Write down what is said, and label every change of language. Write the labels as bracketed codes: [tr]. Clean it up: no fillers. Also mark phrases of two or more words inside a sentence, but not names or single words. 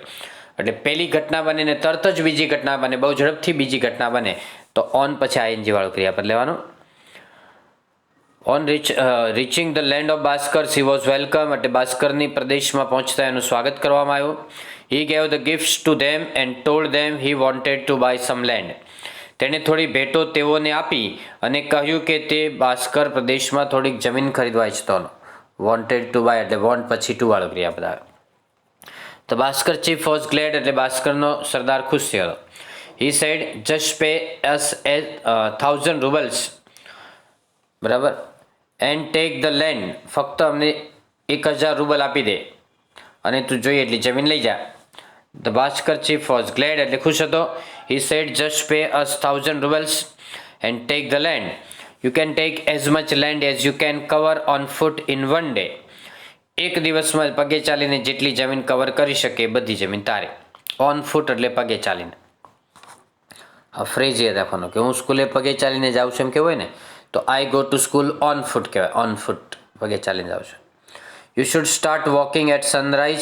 [gu] એટલે પહેલી ઘટના બને ને તરત જ બીજી ઘટના બને, બહુ ઝડપથી બીજી ઘટના બને, તો ઓન પછી આઈએનજી વાળું ક્રિયાપદ લેવાનું. [en] On reaching the land of Baskers he was welcome, [gu] એટલે બાસ્કરની પ્રદેશમાં પહોંચતા એનું સ્વાગત કરવામાં આવ્યું. [en] He gave the gifts to them and told them he wanted to buy some land. [gu] તેણે થોડી ભેટો તેઓને આપી અને કહ્યું કે તે બાસ્કર પ્રદેશમાં થોડીક જમીન ખરીદવા ઈચ્છતો હતો. [en] wanted to buy [gu] એટલે વોન્ટ પછી ટુ વાળો ક્રિયાપદ આવે. તો [en] Baskar chief was glad [gu] એટલે બાસ્કરનો સરદાર ખુશ થયો હતો. [en] He said just pay us 1,000 rubles, બરાબર, and take the land. [gu] ફક્ત અમને 1,000 રૂબલ આપી દે અને તું જોઈએ એટલી જમીન લઈ જા. [en] The Bhaskar chief was glad [gu] એટલે ખુશ હતો. [en] He said, just pay us 1,000 rubles and take the land. You can take as much land as you can cover on foot in one day. [gu] એક દિવસમાં પગે ચાલીને જેટલી જમીન કવર કરી શકે એ બધી જમીન તારે. [en] on foot [gu] એટલે પગે ચાલીને. આ ફ્રેઝ યાદ રાખવાનો કે હું સ્કૂલે પગે ચાલીને જાઉં છું એમ કહેવાય ને, તો [en] I go to school on foot [gu] કહેવાય. [en] On foot [gu] પગે ચાલીને જાઉં છું. [en] You should start walking at sunrise.